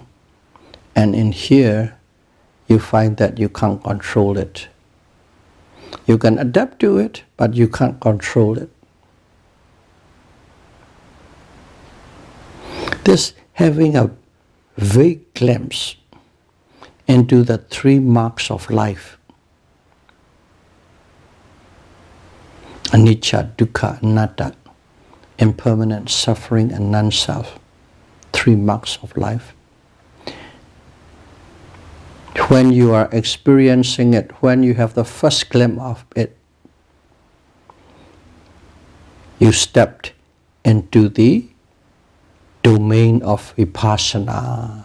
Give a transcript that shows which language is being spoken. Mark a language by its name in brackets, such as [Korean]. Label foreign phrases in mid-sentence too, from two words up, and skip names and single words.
[English] And in here, you find that you can't control it. You can adapt to it, but you can't control it. This having a vague glimpse into the three marks of life, [Pali] anicca, dukkha, anatta, [English] impermanence, suffering, and non-self. 3 marks of life. When you are experiencing it, when you have the first glimpse of it, you stepped into the domain of vipassana.